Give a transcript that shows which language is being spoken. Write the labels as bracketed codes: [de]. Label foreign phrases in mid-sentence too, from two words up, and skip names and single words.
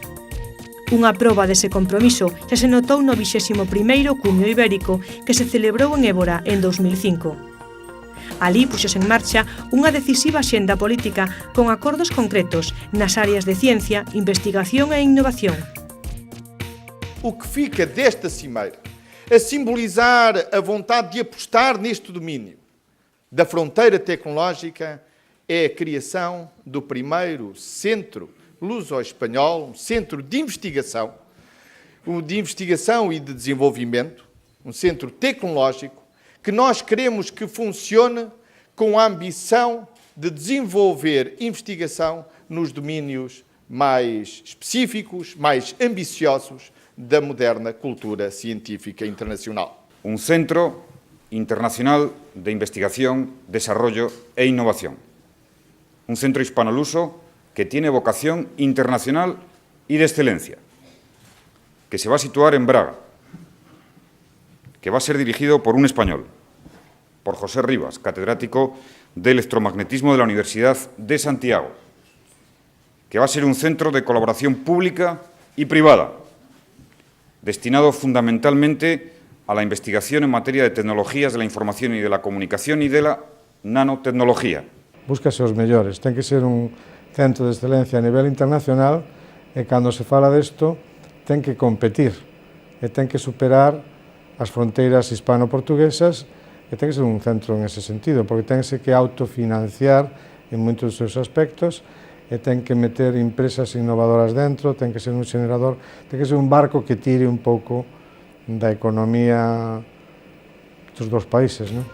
[gl] Unha proba dese compromiso xa se notou no 21º Cumio Ibérico que se celebrou en Évora en 2005. Alí puxose en marcha unha decisiva xenda política con acordos concretos nas áreas de ciencia, investigación e innovación. [pt] O que fica desta cimeira a simbolizar a vontade de apostar neste domínio da fronteira tecnológica é a criação do primeiro centro luso-espanhol, um centro de investigação e de desenvolvimento, um centro tecnológico, que nós queremos que funcione com a ambição de desenvolver investigação nos domínios mais específicos, mais ambiciosos da moderna cultura científica internacional. [es] Un centro internacional de investigación, desarrollo e innovación. Un centro hispano-luso que tiene vocación internacional y de excelencia, que se va a situar en Braga, que va a ser dirigido por un español, por José Rivas, catedrático de electromagnetismo de la Universidad de Santiago, que va a ser un centro de colaboración pública y privada, destinado fundamentalmente a la investigación en materia de tecnologías de la información y de la comunicación y de la nanotecnología. [gl] Búscase os mellores, ten que ser un centro de excelencia a nivel internacional e cando se fala desto ten que competir e ten que superar as fronteiras hispano-portuguesas e ten que ser un centro en ese sentido, porque ten que autofinanciar en moitos dos seus aspectos e ten que meter empresas innovadoras dentro, ten que ser un xenerador, ten que ser un barco que tire un pouco da economía dos dous países, non?